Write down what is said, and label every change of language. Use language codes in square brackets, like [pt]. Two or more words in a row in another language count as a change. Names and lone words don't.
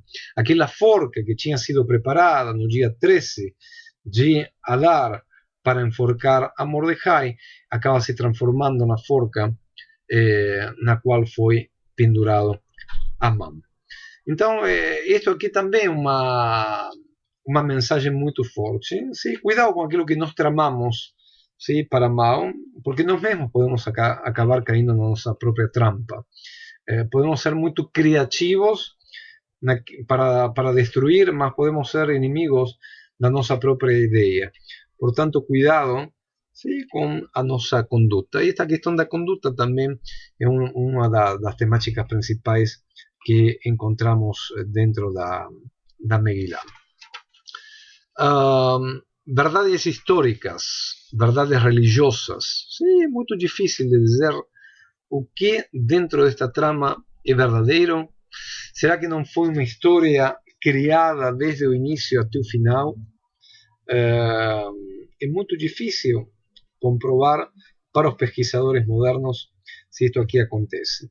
[pt] Aquela forca que tinha sido preparada no dia 13 de Adar para enforcar a Mordecai acaba se transformando na forca na qual foi pendurado Amán. Então, isto aqui também é uma mensagem muito forte. Cuidado com aquilo que nós tramamos para mal, porque nós mesmos podemos acabar caindo na nossa própria trampa. [es] podemos ser muy creativos para destruir, [pt] mas podemos ser inimigos de [es] nuestra propia idea. Por tanto, [pt] cuidado, ¿sí?, con a nossa conduta. E esta questão da conduta também é uma das temáticas principais que encontramos dentro da Megilá. Verdades históricas, verdades religiosas. [es] Sí, es muy difícil [pt] de dizer o que dentro desta trama é verdadeiro. Será que não foi uma história criada desde o início até o final? É muito difícil comprovar para os pesquisadores modernos se isto aqui acontece.